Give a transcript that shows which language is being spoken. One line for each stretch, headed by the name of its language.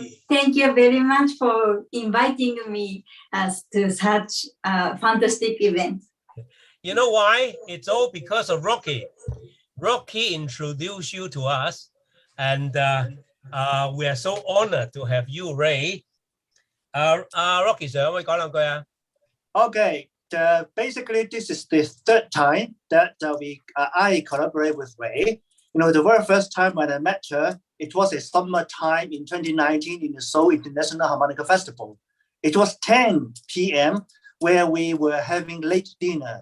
English: Thank you very much for inviting me to such a fantastic event. You know why? It's all because of Rocky. Rocky introduced you to us, and we are so honored to have you, Ray.
Cantonese: Rocky sir, 可唔可以講兩句啊？
English: Okay, basically this is the third time that I collaborate with Ray. You know, the very first time when I met her, it was a summertime in 2019 in the Seoul International Harmonica Festival. It was 10 p.m. where we were having late dinner.